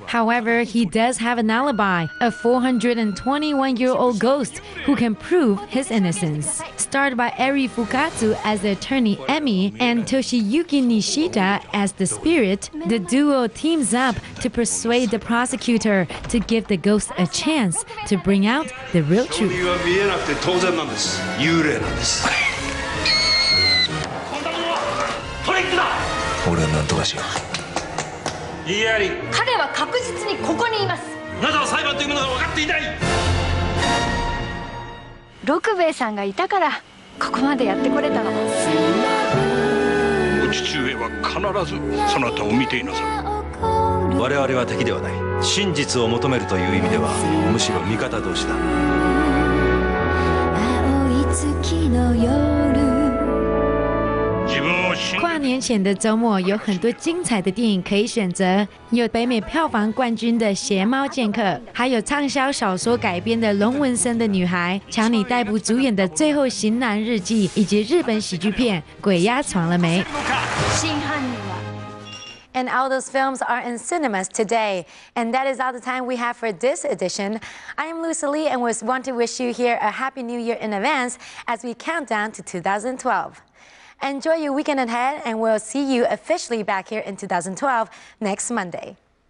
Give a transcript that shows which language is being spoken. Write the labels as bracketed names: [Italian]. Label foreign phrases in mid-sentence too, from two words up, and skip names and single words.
[English] However, he does have an alibi, a 421-year-old ghost who can prove his innocence. Starred by Eri Fukatsu as the attorney Emi and Toshiyuki Nishita as the spirit, the duo teams up to persuade the prosecutor to give the ghost a chance to bring out the real truth. [Japanese] 見えなくて当然なんです。幽霊なんです。こんなものはトリックだ。俺は何とかしよう。言いやり。彼は確実にここにいます。あなたは裁判というものが分かっていない。六兵衛さんがいたからここまでやってこれたの。お父上は必ずそなたを見ていなさる。我々は敵ではない。真実を求めるという意味ではむしろ味方同士だ。 [Chinese] 跨年前的周末有很多精彩的电影可以选择，有北美票房冠军的《邪猫剑客》，还有畅销小说改编的《龙纹身的女孩》，强尼戴普主演的《最后型男日记》，以及日本喜剧片《鬼压床了没》。 [English] And all those films are in cinemas today. And that is all the time we have for this edition. I am Louisa Lee and want to wish you here a Happy New Year in advance as we count down to 2012. Enjoy your weekend ahead, and we'll see you officially back here in 2012 next Monday.